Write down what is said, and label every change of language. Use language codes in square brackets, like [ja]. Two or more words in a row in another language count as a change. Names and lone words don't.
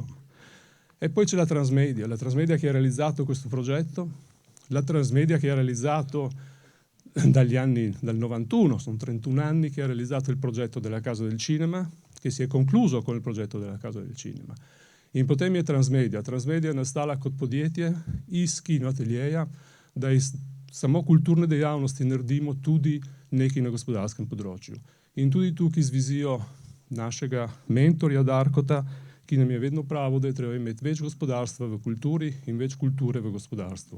[it] E poi c'è la Transmedia che ha realizzato questo progetto, la Transmedia che ha realizzato dal 91, sono 31 anni che ha realizzato il progetto della Casa del Cinema, che si è concluso con il progetto della Casa del Cinema. [sl] In Potemje Transmedia nastala kot podjetje iz kinoateljeja, da samo kulturne dejavnosti naredimo tudi nekaj na gospodarskem področju. In tudi tukaj z vizijo našega mentorja Darkota, ki nam je vedno pravil, da je treba imeti več gospodarstva v kulturi in več kulture v gospodarstvu.